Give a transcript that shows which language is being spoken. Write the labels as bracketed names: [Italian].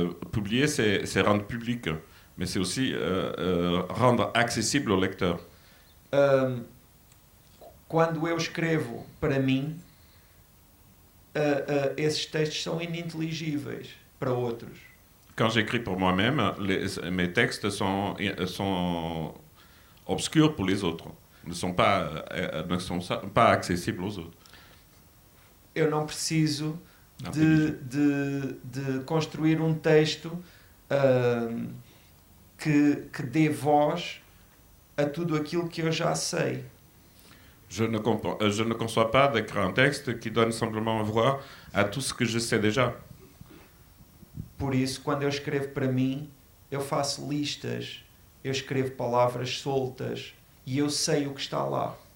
[French] Publier, c'est rendre public, mais c'est aussi rendre accessible au lecteur. [Portuguese] Quando eu escrevo para mim, esses textos são ininteligíveis para outros. [French] Quand j'écris pour moi-même, mes textes sont obscurs pour les autres, ne sont pas accessibles aux autres. [Portuguese] Eu não preciso de construir um texto que dê voz a tudo aquilo que eu já sei. [French] Je ne conçois pas d'écrire un texte qui donne simplement voix à tout ce que je sais déjà. [Portuguese] Por isso, quando eu escrevo para mim, eu faço listas, eu escrevo palavras soltas e eu sei o que está lá.